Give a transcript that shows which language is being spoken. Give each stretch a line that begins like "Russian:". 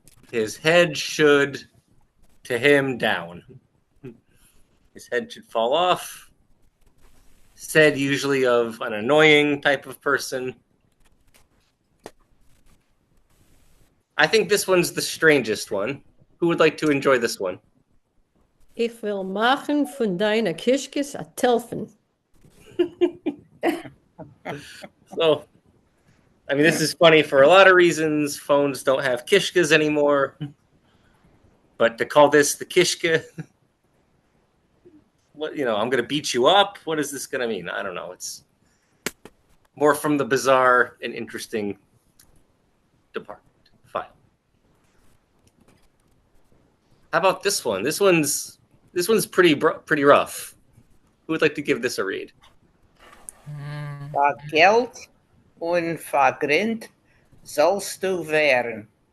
English: His head should, to him, down. His head should fall off. Said usually of an annoying type of person. I think this one's the strangest one. Who would like to enjoy this one?
Yiddish: Ich will machen von deiner Kischkes a Telfen.
English: So, I mean, this is funny for a lot of reasons. Phones don't have kishkas anymore. But to call this the kishka, what, you know, I'm going to beat you up. What is this going to mean? I don't know. It's more from the bizarre and interesting department file. How about this one? This one's pretty rough. Who would like to give this a read?
Yiddish: Vergelt und vergrinnt sollst du werden.